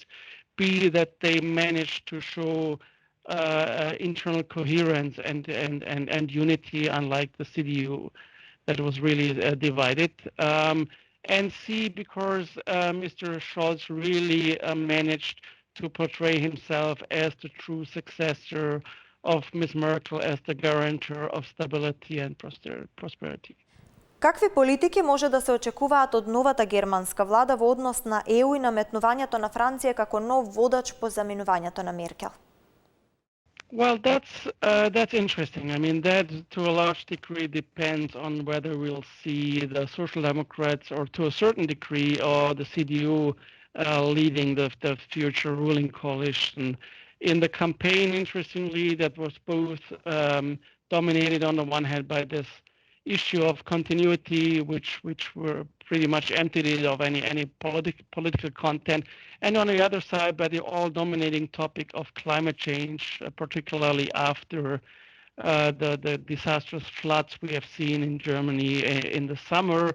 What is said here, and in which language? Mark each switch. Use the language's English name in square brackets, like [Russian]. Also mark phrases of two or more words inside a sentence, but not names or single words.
[English] B, that they managed to show internal coherence and unity, unlike the CDU that was really divided. And C, because Mr. Scholz really managed to portray himself as the true successor of Ms. Merkel, as the guarantor of stability and prosperity. [Macedonian] Какви политики може да се очекуваат од новата германска влада во однос на ЕУ и наметнувањето на Франција како нов водач по заменувањето на Меркел? [English] Well, that's interesting. I mean, that to a large degree depends on whether we'll see the Social Democrats, or to a certain degree, or the CDU leading the future ruling coalition. In the campaign, interestingly, that was both dominated on the one hand by this issue of continuity, which were pretty much emptied of any political content, and on the other side by the all-dominating topic of climate change, particularly after the disastrous floods we have seen in Germany in the summer.